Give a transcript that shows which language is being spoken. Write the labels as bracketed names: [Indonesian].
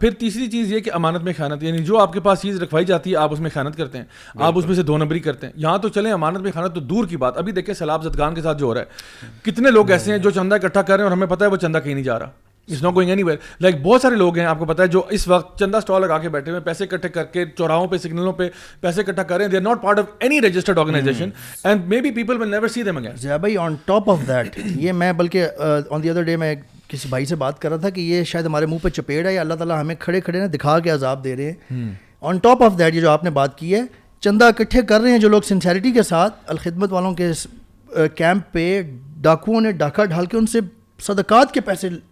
[Urdu] پھر تیسری چیز یہ کہ امانت میں خیانت, یعنی جو آپ کے پاس چیز رکھوائی جاتی ہے آپ اس میں خیانت کرتے ہیں, آپ اس میں سے 2 نمبری کرتے ہیں. یہاں تو چلیں امانت میں خیانت تو دور کی بات, ابھی دیکھیں سیلاب زدگان کے ساتھ جو ہو رہا ہے, کتنے لوگ ایسے ہیں جو چندہ اکٹھا کر رہے ہیں اور ہمیں پتہ ہے وہ چندہ کہیں نہیں جا رہا, [English] It's not going anywhere. [Urdu] Like بہت سارے لوگ ہیں آپ کو پتا ہے جو اس وقت چندہ اسٹال لگا کے بیٹھے ہوئے, پیسے اکٹھے کر کے چوراہوں پہ سگنلوں پہ پیسے اکٹھا کر رہے ہیں. [English] They are not part of any registered organization and maybe people will never see them again. [Urdu] Zia بھائی [English] on top of that, [Urdu] یہ میں بلکہ [English] on the other day [Urdu] میں کسی بھائی سے بات کر رہا تھا کہ یہ شاید ہمارے منہ پہ چپیڑ ہے یا اللہ تعالیٰ ہمیں کھڑے کھڑے نا دکھا کے عذاب دے رہے ہیں. [English] on top of that [Urdu] یہ جو آپ نے بات کی ہے, چندہ اکٹھے کر رہے ہیں جو لوگ سنسیریٹی کے ساتھ الخدمت والوں کے کیمپ پہ ڈاکوؤں نے ڈاکہ ڈھال کے ان سے صدقات کے پیسے